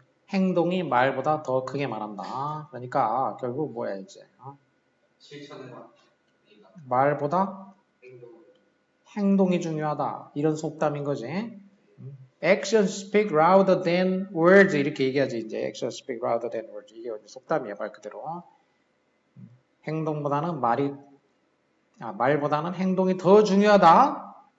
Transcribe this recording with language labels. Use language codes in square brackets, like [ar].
[ko] 행동이 말보다 더 크게 말한다. 그러니까 결국 뭐야 이제 실천해봐. 말보다 행동이 중요하다. 이런 속담인 거지. [en] Action speak louder than words [ko] 이렇게 얘기하지. 이제 [en] action speak louder than words [ko] 이게 속담이야 말 그대로. 행동보다는 말보다는 행동이 더 중요하다.